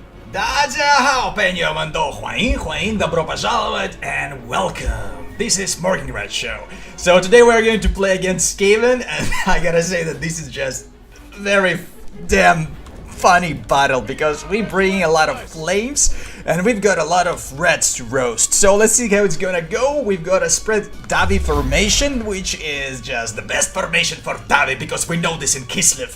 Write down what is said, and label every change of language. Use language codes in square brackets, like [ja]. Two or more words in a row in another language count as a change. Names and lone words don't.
[zh] 大家好，朋友们都欢迎 [ru] добро пожаловать [en] and welcome. This is Morgan Red Show. So today we're going to play against Skaven, and I gotta say that this is just very damn funny battle because we bring a lot of flames and we've got a lot of reds to roast. So let's see how it's gonna go. We've got a spread Dawi formation, which is just the best formation for Dawi because we know this in Kislev.